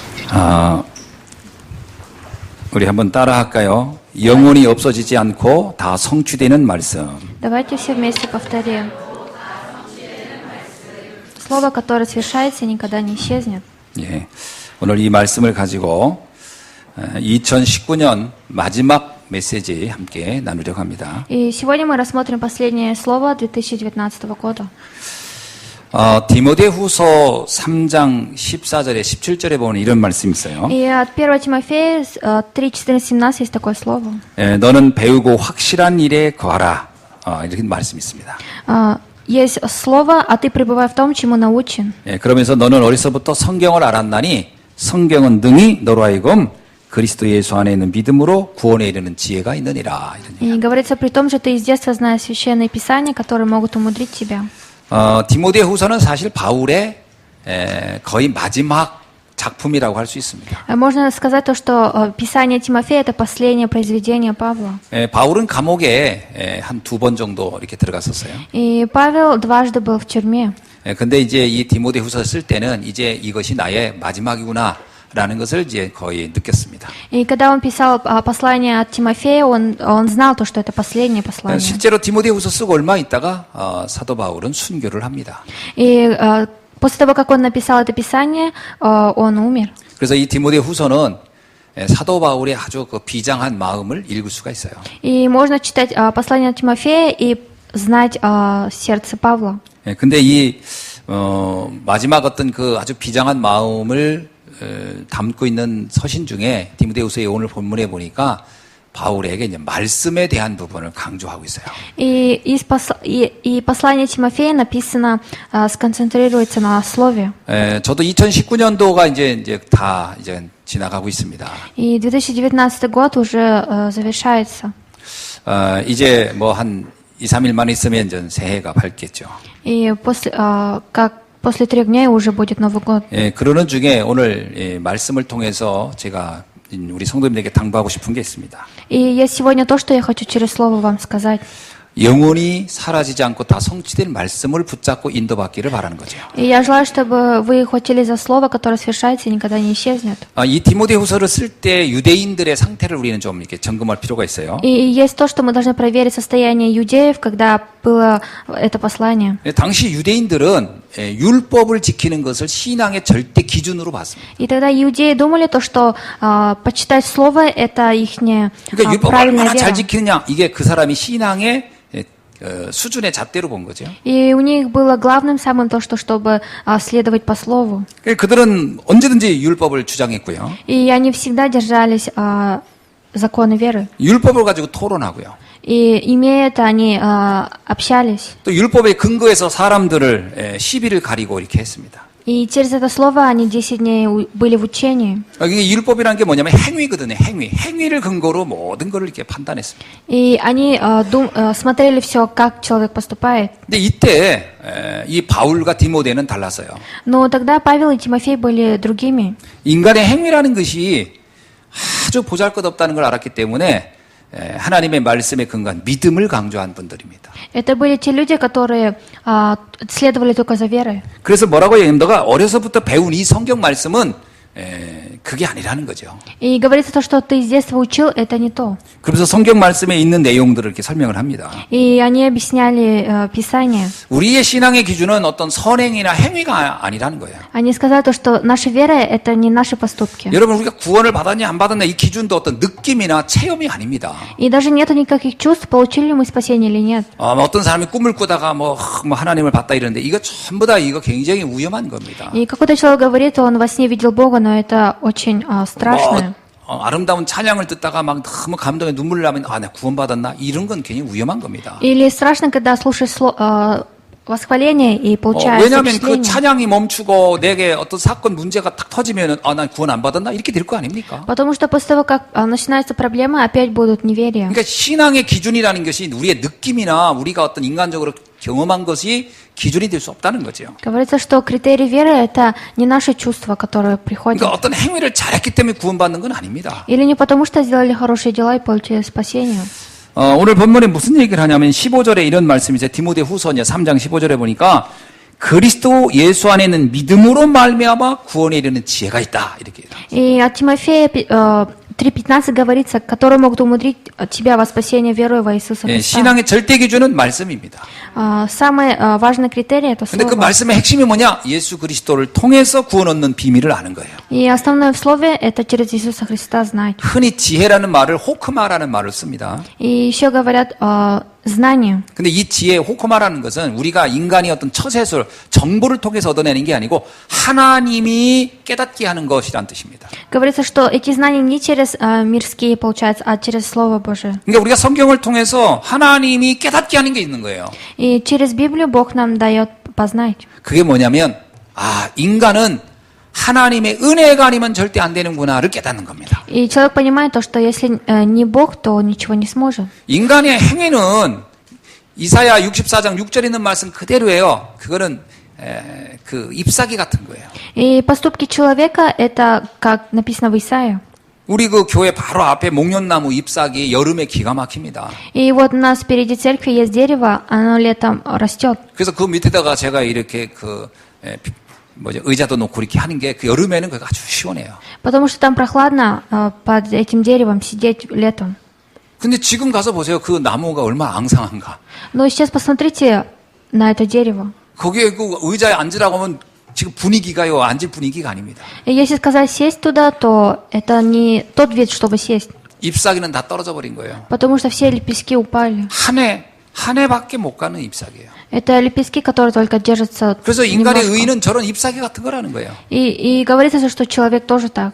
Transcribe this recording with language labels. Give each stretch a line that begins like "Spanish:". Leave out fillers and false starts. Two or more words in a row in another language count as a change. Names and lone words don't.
Korean: 우리 한번 따라 할까요? 영원히 없어지지 않고 다 성취되는 말씀.
Russian: Давайте все вместе повторим. Слово, которое совершается, никогда не исчезнет.
Korean: 예, 오늘 이 말씀을 가지고 2019년 마지막 메시지 함께 나누려고 합니다.
Russian: И сегодня мы рассмотрим последнее слово 2019 года.
Korean: 디모데후서 3장 14절에 17절에 보면 이런 말씀이 있어요.
Russian: И от 1 Тимофея 3:14-17 есть такое слово.
Korean: 예, 너는 배우고 확실한 일에 거하라. 이렇게 말씀이 있습니다.
Russian: Есть слово, а ты пребывай в том, чему научен.
Korean: 예, 그러면서 너는 어려서부터 성경을 알았나니 성경은 능히 너로 하여금 그리스도 예수 안에 있는 믿음으로 구원에 이르는 지혜가 있느니라.
Russian: И говорится, при том же ты из детства знаешь священные писания, которые могут умудрить тебя.
Korean: 디모데후서는 사실 바울의 거의 마지막 작품이라고 할 수 있습니다.
Russian: Можно сказать то, что Писание Тимофея это последнее произведение Павла.
Korean: 바울은 감옥에 한 2번 정도 이렇게 들어갔었어요.
Russian: И Павел дважды был в тюрьме.
Korean: 근데 이제 이 디모데후서 쓸 때는 이제 이것이 나의 마지막이구나라는 것을 이제 거의 느꼈습니다.
Russian: И когда он писал послание от Тимофея, он знал то, что это последнее послание.
Korean: 실제로 디모데후서 쓰고 얼마 있다가 사도 바울은 순교를 합니다.
Russian: И после того, как он написал это писание, он умер.
Korean: 그래서 이 디모데후서는 사도 바울의 아주 그 비장한 마음을 읽을 수가 있어요.
Russian: И можно читать послание от Тимофея и знать сердце Павла.
Korean: 근데 이 마지막 어떤 그 아주 비장한 마음을 담고 있는 서신 중에 디모데후서의 오늘 본문에 보니까 바울에게 이제 말씀에 대한 부분을 강조하고 있어요.
Russian: И послание Тимофея написано, сконцентрируется на слове.
Korean: 저도 2019년도가 이제 다 이제 지나가고 있습니다.
Russian: И 2019 год уже завершается.
Korean: 이제 뭐 한 2, 3일 만에 있으면 이제 새해가 밝겠죠.
Russian: И после 3 дней уже будет Новый год.
Korean: 그러는 중에 오늘 말씀을 통해서 제가 우리 성도님들에게 당부하고 싶은 게 있습니다.
Russian: И есть сегодня то, что я хочу через слово вам сказать.
Korean: 영원히 사라지지 않고 다 성취된 말씀을 붙잡고 인도받기를 바라는 거죠.
Russian: И я желаю, чтобы вы хватились за слово, которое совершается и никогда не исчезнет.
Korean: 이 디모데후서를 쓸 때 유대인들의 상태를 우리는 좀 이렇게 점검할 필요가 있어요.
Russian: И есть то, что мы должны проверить состояние иудеев, когда было это послание.
Korean: 당시 유대인들은 율법을 지키는 것을 신앙의 절대 기준으로 봤습니다.
Russian: И тогда иудеи думали то, что почитать слово это ихняя
Korean: 그러니까 율법을
Russian: правильная
Korean: 얼마나 잘
Russian: вера.
Korean: 지키느냐 이게 그 사람이 신앙의 수준의 잣대로 본 거죠.
Russian: И у них было главным самым то, что чтобы следовать по слову.
Korean: 그들은 언제든지 율법을 주장했고요.
Russian: И они всегда держались законы веры.
Korean: 율법을 가지고 토론하고요.
Russian: И имея это, они общались.
Korean: 또 율법의 근거에서 사람들을 시비를 가리고 이렇게 했습니다.
Russian: И через это слово они 10 дней были в учении.
Korean: 이게 율법이라는 게 뭐냐면 행위거든요. 행위를 근거로 모든 것을 이렇게 판단했습니다.
Russian: И они смотрели все, как человек поступает.
Korean: 근데 이때 이 바울과 디모데는 달랐어요.
Russian: Но тогда Павел и Тимофей были другими.
Korean: 인간의 행위라는 것이 아주 보잘것없다는 걸 알았기 때문에 하나님의 말씀에 근거한 믿음을 강조한 분들입니다.
Russian: Это были те люди, которые следовали только за верой.
Korean: 그래서 뭐라고 얘기하면 너가 어려서부터 배운 이 성경 말씀은 그게 아니라는 거죠.
Russian: И говорится то, что ты с детства учил, это не то.
Korean: 그래서 성경 말씀에 있는 내용들을 이렇게 설명을 합니다.
Russian: И они объясняли Писание.
Korean: 우리의 신앙의 기준은 어떤 선행이나 행위가 아니라는 거예요.
Russian: Они сказали то, что наша вера это не наши поступки.
Korean: 여러분 우리가 구원을 받았냐 안 받았냐 이 기준도 어떤 느낌이나 체험이 아닙니다.
Russian: И даже нету никаких чувств, получили ли мы спасение или нет.
Korean: 어떤 사람이 꿈을 꾸다가 뭐 하나님을 봤다 이러는데 이거 전부 다 이거 굉장히 위험한 겁니다.
Russian: И какой-то человек говорит, он во сне видел Бога, но это очень страшно.
Korean: 아름다운 찬양을 듣다가 막 너무 감동에 눈물을 나면 나 구원받았나 이런 건 굉장히 위험한 겁니다.
Russian: Или страшно, когда слушаешь восхваление и получаешь
Korean: 왜냐하면 그
Russian: впечатление.
Korean: 찬양이 멈추고 내게 어떤 사건 문제가 딱 터지면은 난 구원 안 받았나 이렇게 될 거 아닙니까?
Russian: Потому что после того, как начинаются проблемы, опять будут неверия.
Korean: 그러니까 신앙의 기준이라는 것이 우리의 느낌이나 우리가 어떤 인간적으로 경험한 것이 기준이 될 수 없다는 거죠.
Russian: Говорится, что критерий веры это не наши чувства, которые приходят.
Korean: 그러니까 어떤 행위를 잘했기 때문에 구원받는 건 아닙니다.
Russian: Или не потому, что сделали хорошие дела и получили спасение.
Korean: 오늘 본문에 무슨 얘기를 하냐면 15절에 이런 말씀이 있어요. 디모데후서 3장 15절에 보니까 그리스도 예수 안에 있는 믿음으로 말미암아 구원에 이르는 지혜가 있다. 이렇게.
Russian: И от Тимофея 3:15 говорится, которые могут умудрить тебя во спасение верой во Иисуса
Korean: 예,
Russian: Христа.
Korean: 신앙의 절대 기준은 말씀입니다.
Russian: Самый важный критерий — это
Korean: 근데 그
Russian: слово.
Korean: 말씀의 핵심이 뭐냐? 예수 그리스도를 통해서 구원 얻는 비밀을 아는 거예요.
Russian: И основное в слове — это через Иисуса Христа знать.
Korean: 흔히 지혜라는 말을 호크마라는 말을 씁니다.
Russian: И еще говорят знание.
Korean: 근데 이 지혜, 호크마라는 것은 우리가 인간이 어떤 처세술, 정보를 통해서 얻어내는 게 아니고 하나님이 깨닫게 하는 것이란 뜻입니다.
Russian: Говорится, что эти знания не через мирские получаются, а через Слово Божие.
Korean: 그러니까 우리가 성경을 통해서 하나님이 깨닫게 하는 게 있는 거예요.
Russian: И через Библию Бог нам дает познать.
Korean: 그게 뭐냐면 인간은 하나님의 은혜가 아니면 절대 안 되는구나를 깨닫는 겁니다.
Russian: И человек понимает то, что если не Бог, то ничего не сможет.
Korean: 인간의 행위는 이사야 64장 6절에 있는 말씀 그대로예요. 그거는 그 잎사귀 같은 거예요.
Russian: И поступки человека — это, как написано в Исаии.
Korean: 우리 그 교회 바로 앞에 목련나무 잎사귀 여름에 기가 막힙니다.
Russian: И вот у нас впереди церкви есть дерево, оно летом растет.
Korean: 그래서 그 밑에다가 제가 이렇게 의자도 놓고 이렇게 하는 게 그 여름에는 그게 아주 시원해요.
Russian: Потому что там прохладно под этим деревом сидеть летом.
Korean: 근데 지금 가서 보세요. 그 나무가 얼마나 앙상한가.
Russian: Но сейчас посмотрите на это дерево.
Korean: 거기에 그 의자에 앉으라고 하면 지금 분위기가요. 앉을 분위기가 아닙니다.
Russian: И если сказать сесть туда, то это не тот вид, чтобы сесть.
Korean: 잎사귀는 다 떨어져 버린 거예요.
Russian: Потому что все лепестки упали.
Korean: 한 해밖에 못 가는 잎사귀예요.
Russian: Это лепестки, которые только держатся
Korean: 그래서 인간의
Russian: немножко.
Korean: 의는 저런 잎사귀 같은 거라는 거예요.
Russian: И говорится, что человек тоже так.